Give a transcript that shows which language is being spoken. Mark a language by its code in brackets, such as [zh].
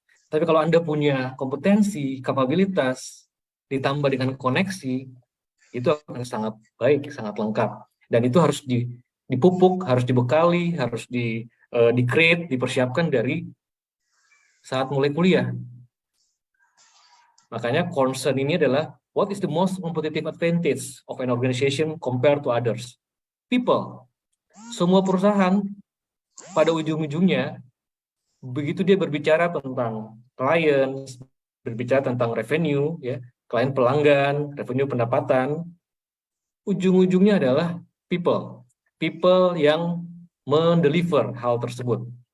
[id] Tapi kalau Anda punya kompetensi, kapabilitas, ditambah dengan koneksi, itu akan sangat baik, sangat lengkap. Dan itu harus dipupuk, harus dibekali, harus di-create, dipersiapkan dari saat mulai kuliah. Makanya concern ini adalah, [en] what is the most competitive advantage of an organization compared to others? People. [id] Semua perusahaan, pada ujung-ujungnya, begitu dia berbicara tentang clients, berbicara tentang revenue, ya, klien pelanggan, revenue pendapatan, ujung-ujungnya adalah people. People yang mendeliver hal tersebut.